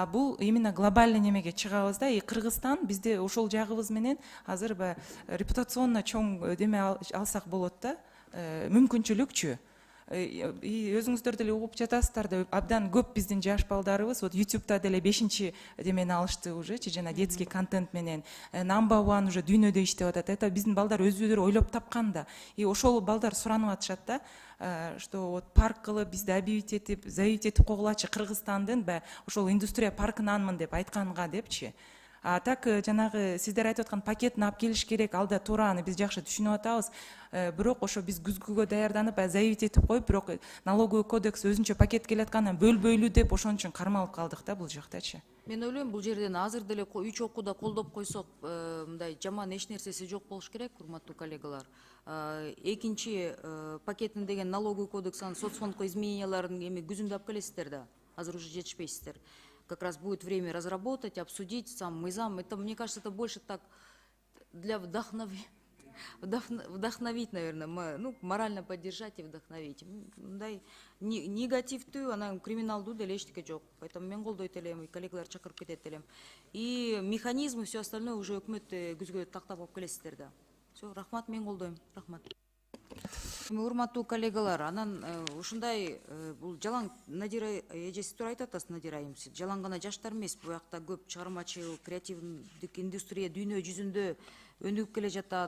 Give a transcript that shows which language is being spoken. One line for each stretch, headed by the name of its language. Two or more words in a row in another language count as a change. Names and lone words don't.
Kyrgyz: Бул
Russian: именно глобальный
Kyrgyz: немеге чыгабыз да, и Кыргызстан бизде ошол жагыбыз менен азыр репутационно чоң деме алсак болот да, мүмкүнчүлүкчү. И өзүңүздөр деле угуп жатасыздар да, абдан көп биздин жаш балдарыбыз вот YouTube'да деле 5-чи демени алышты уже, жана
Russian: детский контент
Kyrgyz: менен
English: number one
Kyrgyz: уже дүйнөдө иштеп атат. Это биздин балдар өзүлөрү ойлоп тапкан да. И ошол балдар суранып атышат да,
Russian: что вот
Kyrgyz: парк кылып бизди заявить этип койгулачы Кыргызстандын ошол индустрия паркынанмын деп айтканга депчи. Так жанагы сиздер айтып аткан пакетин алып келиш керек, алда туура, аны биз жакшы түшүнүп атабыз. Бирок ошо биз күзгүгө даярданып заявить этип коюп, бирок
Russian: налоговый кодекс
Kyrgyz: өзүнчө пакет келаткандан бөлбөйлүү деп ошон үчүн кармалып калдык да бул жактачы. Мен ойлойм, бул жерден азыр деле 3 окууда колдоп койсок, мындай жаман эч нерсеси жок болуш керек, урматтуу коллегалар. Экинчи пакетин деген
Russian: налоговый кодекс,
Kyrgyz: анын соцфондко измененияларын эми күзүндө алып келесиздер да, азыр уже жетишпейсиздер.
Russian: Как раз будет время разработать, обсудить сам мыйзам. Это, мне кажется, это больше так для вдохновить, наверное, ну, морально поддержать и вдохновить.
Kyrgyz: Мындай негативтүү, анан криминалдуу деле эчтеке жок. Поэтому мен колдойт элем, коллегалар чакырып кетет элем.
Russian: И механизмы, все остальное уже
Kyrgyz: өкмөт күзгө тактап алып келесиздер да. Все, рахмат, мен колдойм. Рахмат. Урматтуу коллегалар, анан ушундай бул жалаң Надира эжеси туура айтып атасыз, Надира айым. Жалаң гана жаштар эмес, бул жакта көп чыгармачыл, креативдик индустрия дүйнө жүзүндө өнүгүп келе жатат.